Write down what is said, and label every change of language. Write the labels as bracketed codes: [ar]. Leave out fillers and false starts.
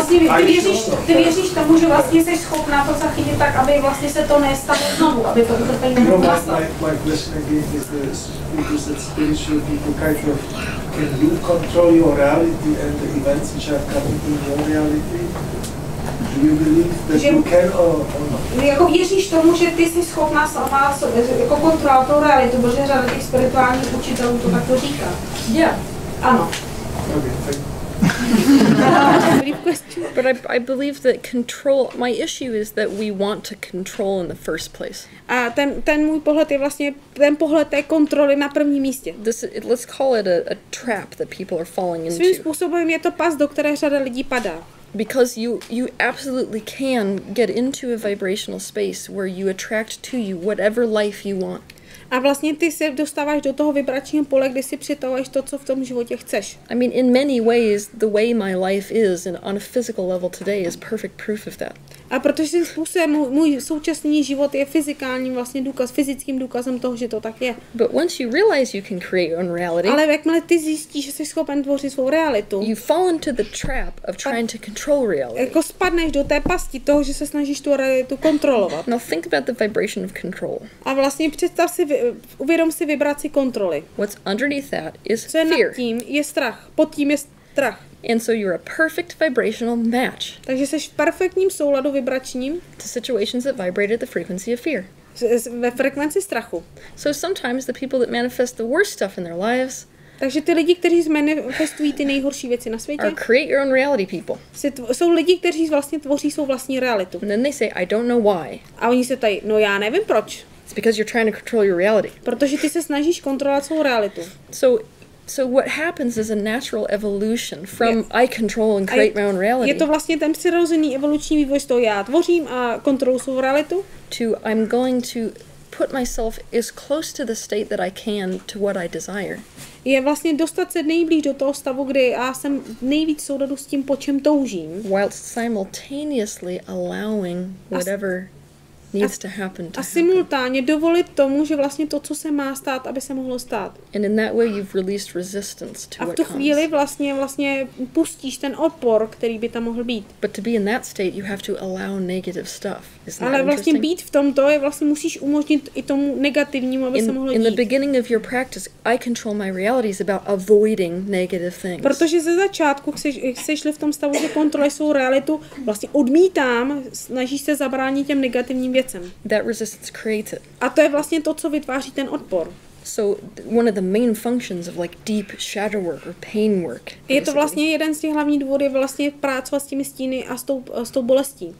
[cs] A ty věříš tomu, že vlastně jsi schopná to zachytit tak, aby vlastně se to nestalo znovu, aby to utrpení nemohlo nastat. [en] My question again is because that spiritual people kind of, can you control your reality and the events which are coming in your reality? Do you believe that you can or not? [cs] Jako věříš tomu, že ty jsi schopná sama jako kontrolovat tu realitu, protože řada těch spirituálních učitelů to takto říká. [en] Yeah. [cs] Ano. [en] Okay, But I believe that control, my issue is that we want to control in the first place. [cs] A ten můj pohled je vlastně ten pohled té kontroly na prvním místě. [en] Let's call it a trap that people are falling into. [cs] Svým způsobem je to pas, do které řada lidí padá. [en] Because you absolutely can get into a vibrational space where you attract to you whatever life you want. [cs] A vlastně ty se dostáváš do toho vibračního pole, kdy si přitahuješ to, co v tom životě chceš. [en] I mean, in many ways, the way my life is and on a physical level today is perfect proof of that. [cs] A protože svým způsobem můj současný život je fyzikálním vlastně fyzickým důkazem toho, že to tak je. [en] But once you realize you can create your own reality, [cs] ale jakmile ty zjistíš, že jsi schopen tvořit svou realitu, [en] you fall into the trap of trying to control reality. [cs] Jako spadneš do té pasti toho, že se snažíš tu realitu kontrolovat. [en] Now think about the vibration of control. [cs] A vlastně uvědom si vibraci kontroly. [en] What's underneath that is [cs] co je [en] fear. [cs] Nad tím je strach, pod tím je strach. [en] And so you're a perfect vibrational match. [cs] Takže jsi v perfektním souladu vibračním [en] to situations that vibrate at the frequency of fear. [cs] Ve frekvenci strachu. [en] So sometimes the people that manifest the worst stuff in their lives [cs] takže ty lidi, kteří manifestují ty nejhorší věci na světě, [en] are create your own reality people. [cs] Jsou lidi, kteří vlastně tvoří svou vlastní realitu. [en] And then they say, I don't know why. [cs] A oni se tají, no já nevím proč. [en] It's because you're trying to control your reality. [cs] Protože ty se snažíš kontrolovat svou realitu. [en] So what happens is a natural evolution from I control and create my own reality. [cs] Je to vlastně ten přirozený evoluční vývoj z toho já tvořím a kontroluji svou realitu. [en] To I'm going to put myself as close to the state that I can to what I desire. [cs] Je vlastně dostat se nejblíž do toho stavu, kdy já jsem nejvíc v souladu s tím, po čem toužím. [en] Whilst simultaneously allowing whatever needs to happen to [cs] a simultánně dovolit tomu, že vlastně to, co se má stát, aby se mohlo stát. [en] And in that way you've released resistance to [cs] a v tu chvíli vlastně pustíš ten odpor, který by tam mohl být. [en] But to be in that state you have to allow negative stuff. [cs] Ale vlastně být v tomto je vlastně musíš umožnit i tomu negativnímu, aby se mohlo dít. [en] In the beginning of your practice, I control my reality is about avoiding negative things. [cs] Protože ze začátku jsi šli v tom stavu, že kontroluješ svou realitu, vlastně odmítám, snažíš se zabránit těm negativním věcem. [en] That resistance creates it. [cs] A to je vlastně to, co vytváří ten odpor. [en] So one of the main functions of like deep shadow work or pain work. [cs] Je to vlastně jeden z těch hlavních důvodů, je vlastně pracovat s těmi stíny a s tou bolestí.